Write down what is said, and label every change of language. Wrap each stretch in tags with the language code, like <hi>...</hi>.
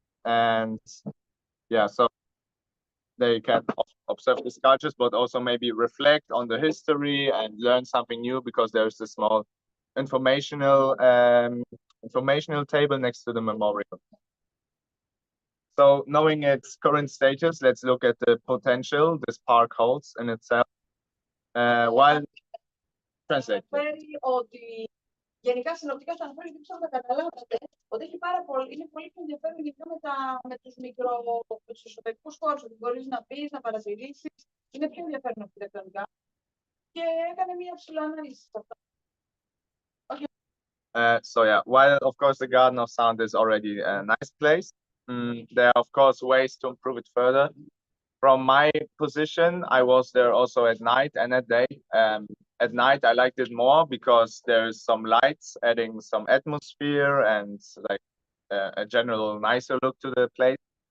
<en>And yeah, so they can observe the sculptures, but also maybe reflect on the history and learn something new, because there's a small informational table next to the memorial. So knowing its current status, let's look at the potential this park holds in itself. While translate.</en> <el>Ότι γενικά συνοπτικά στο αναφέρει, δεν ξέρω να καταλάβετε, ότι έχει είναι πολύ πιο ενδιαφέρον γενικά με τους εσωτερικούς χώρους, ότι μπορείς να πεις, να παρατηρήσεις, είναι πιο ενδιαφέρον αρχιτεκτονικά και έκανε μια ψηλοανάλυση σε αυτό.</el> <en>So yeah, while of course the Garden of Sound is already a nice place, there are of course ways to improve it further. From my position, I was there also at night and at day. At night, I liked it more because there's some lights adding some atmosphere and like a general nicer look to the place.</en>